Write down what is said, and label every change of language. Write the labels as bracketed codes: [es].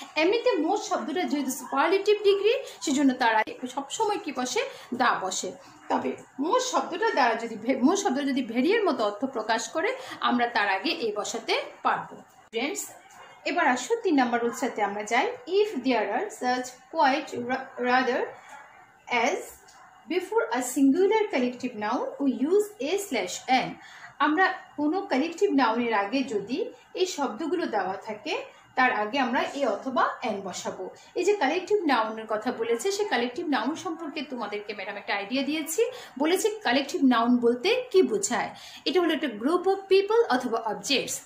[bn] এমনিতে মোস্ট শব্দটা যেহেতু সুপারলেটিভ ডিগ্রি, সেজন্য তার আগে সবসময় কি বসে? দা বসে। তবে মোস্ট শব্দটা দ্বারা মোস্ট শব্দটা যদি ভেরিয়ের মতো অর্থ প্রকাশ করে আমরা তার আগে এ বসাতে পারবো। ফ্রেন্ডস, এবার আসো 3 নম্বর রুলসটাতে আমরা যাই। [en] If there are such quite rather as before a singular collective noun we use a/n. [bn] আমরা কোনো কালেকটিভ নাউনের আগে যদি এই শব্দগুলো দেওয়া থাকে তার আগে আমরা এ অথবা এন বসাবো। এই যে কালেকটিভ নাউনের কথা বলেছে, সেই কালেকটিভ নাউন সম্পর্কে তোমাদেরকে ম্যাডাম একটা আইডিয়া দিয়েছি। বলেছে কালেকটিভ নাউন বলতে কি বোঝায়? এটা হলো একটা গ্রুপ অফ পিপল অথবা অবজেক্টস।